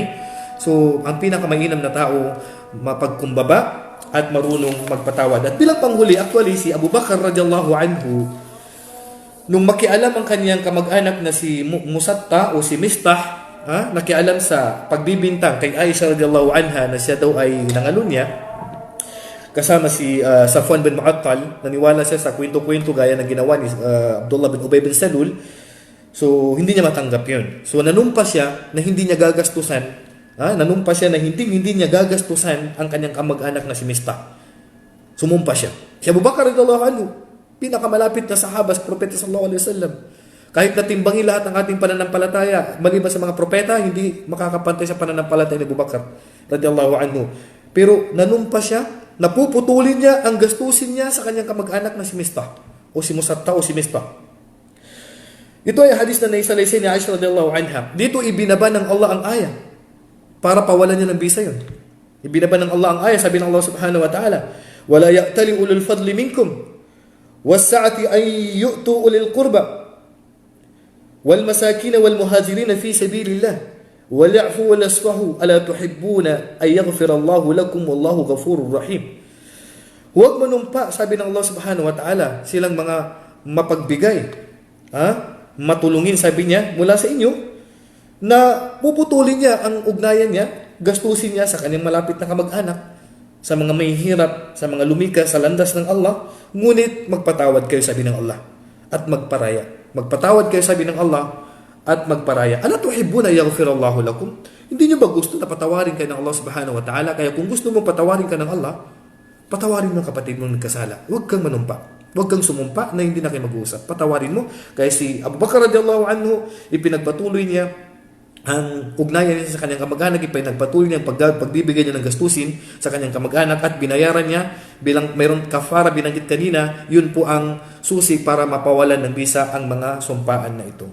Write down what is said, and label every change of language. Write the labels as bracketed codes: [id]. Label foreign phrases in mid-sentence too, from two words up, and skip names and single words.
[tl] So, ang pinakamainam na tao, mapagkumbaba at marunong magpatawad. At bilang panghuli, actually, si Abu Bakar [ar] رضي الله عنه, [tl] nung makialam ang kanyang kamag-anak na si Musatta o si Mistah, nakialam sa pagbibintang kay Aisha [ar] رضي الله عنها [tl] na siya daw ay nangalunya, kasama si Safwan bin Mu'attal, naniwala siya sa kwento-kwento gaya ng ginawa ni Abdullah bin Ubay bin Salul. So, hindi niya matanggap yun. So, nanumpa siya na hindi niya gagastusan ang kanyang kamag-anak na si Mistah. Sumumpa siya. Si Abu Bakar [ar] رضي الله عنه, [tl] pinakamalapit na sahaba sa propeta [ar] صلى الله عليه وسلم. [tl] Kahit natimbangin lahat ng ating pananampalataya, maliban sa mga propeta, hindi makakapantay sa pananampalataya ni Abu Bakar [ar] رضي الله عنه. [tl] Pero nanumpa siya, napuputulin niya ang gastusin niya sa kanyang kamag-anak na si Mistah o si Musatta o si Mistah. Ito ay hadis na naisalaysay ni Aisha [ar] رضي الله عنها. [tl] Dito ibinaba ng Allah ang aya para pawalan niya ng bisa yun. Ibinaba ng Allah ang aya, sabi ng Allah [ar] سبحانه وتعالى ولا يأتل أولو الفضل منكم والسعة أن يؤتوا أولي القربى والمساكين والمهاجرين في سبيل الله وليعفوا وليصفحوا ألا تحبون أن يغفر الله لكم والله غفور رحيم." [tl] Huwag manumpa, sabi ng Allah [ar] سبحانه وتعالى, [tl] silang mga mapagbigay, matulungin, sabi niya, mula sa inyo, na puputulin niya ang ugnayan niya, gastusin niya sa kanyang malapit na kamag-anak, sa mga may hirap, sa mga lumika sa landas ng Allah, ngunit magpatawad kayo sabi ng Allah at magparaya. Magpatawad kayo sabi ng Allah at magparaya. [ar] ألا تحبون أن يغفر الله لكم? [tl] Hindi niyo ba gusto na patawarin kayo ng Allah [ar] سبحانه وتعالى? [tl] Kaya kung gusto mo patawarin ka ng Allah, patawarin mo ang kapatid mo ng nagkasala. Huwag kang manumpa. Huwag kang sumumpa na hindi na kayo mag-uusap. Patawarin mo. Kaya si Abu Bakar [ar] رضي الله عنه, [tl] ipinagpatuloy niya ang ugnayan niya sa kanyang kamag-anak, ipinagpatuloy niya ang pagbibigay niya ng gastusin sa kanyang kamag-anak at binayaran niya bilang mayroon kafara binanggit kanina, yun po ang susi para mapawalan ng bisa ang mga sumpaan na ito.